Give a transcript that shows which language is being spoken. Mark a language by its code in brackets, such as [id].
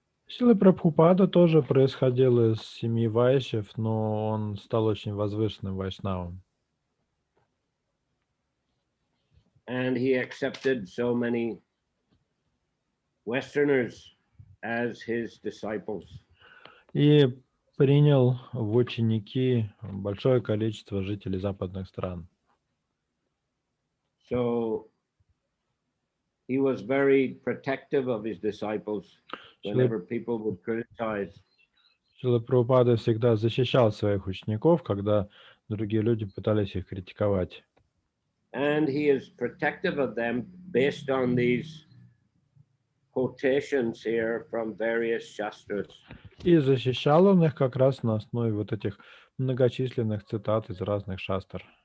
[ru] Шрила Прабхупада тоже происходил из семьи вайшев, но он стал очень возвышенным вайшнавом. [en] And he accepted so many Westerners as his disciples. [ru] И принял в ученики большое количество жителей западных стран. [en] So he was very protective of his disciples whenever people would criticize. [ru] Шрила Прабхупада всегда защищал своих учеников, когда другие люди пытались их критиковать. [en] and he is protective of them based on these quotations here from various shastras. [ru] И защищал он их как раз на основе вот этих многочисленных цитат из разных шастр.